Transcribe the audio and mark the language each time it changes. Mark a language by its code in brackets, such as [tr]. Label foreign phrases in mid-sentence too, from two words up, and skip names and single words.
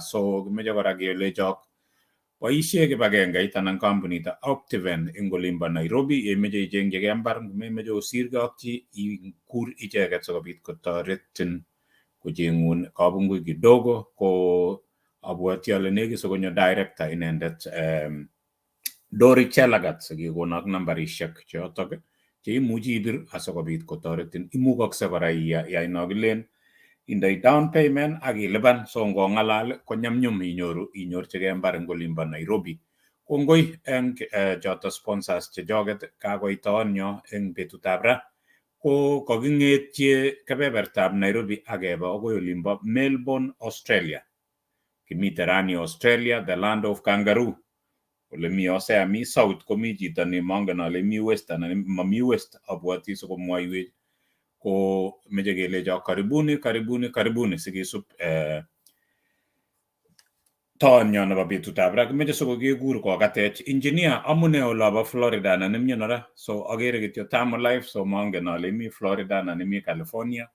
[kln] So kimeche kora kelechok boisie kibagengeit anan kampunit Optiven eng olimbo Nairobi yemeche ichengchigei mbar memeche osirgei ak chi ikur icheket sikobit kotoretin kocheng'un kabungui kidogo. Ko abwoti ale nekit sikonyo director inendet Dori Chelagat sikikonak nambarishek chotok cheimuchi ibir asikobit kotoretin. Imukakse kora iyai nokilen indoi [en] down payment [kln] ak ilipan, so ngong'alal konyumnyum inyorchigei mbar eng olimbo Nairobi. Kongoi eng choto sponsors chechoket kakoitoonyo eng betutab ra ko kaking'etye kebebertab Nairobi akebe akoi olimbo Melbourne Australia. Kimite rani Australia, [en] the land of kangaroo. [kln] Ole mi Osea mi south komi chito ne mongen ale mi west anan mami west, abwoti sikomwoiwech ko meche kelecho karibuni sikisup toonyo nebo betutab ra. Kimeche sikokekur kokatech engineer amune olobo Florida anan imyeno ra, so agere kityo Tamo Live, so mongen ale mi Florida anan mi California.